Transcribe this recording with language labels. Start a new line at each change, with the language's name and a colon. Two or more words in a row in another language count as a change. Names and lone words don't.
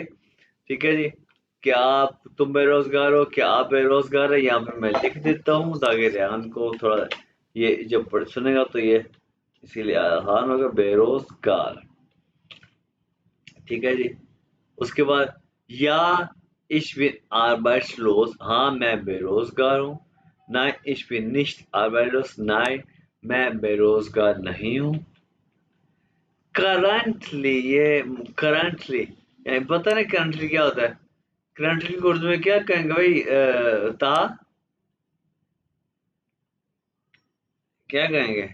Hindi: ठीक है जी। क्या तुम बेरोजगार हो? क्या आप बेरोजगार है? यहाँ पे मैं लिख देता हूँ ताकि रेहान को थोड़ा, ये जब सुनेगा तो ये इसीलिए आसान होगा, बेरोजगार। ठीक है जी। उसके बाद, या
German: ich bin arbeitslos,
Hindi: हाँ मैं बेरोजगार हूँ।
German: Nein, ich bin nicht arbeitslos, nein
Hindi: मैं बेरोजगार नहीं हूँ। करंटली, ये करंटली यानी पता नहीं करंटली क्या होता है। करंटली को उर्दू में क्या कहेंगे भाई? क्या कहेंगे?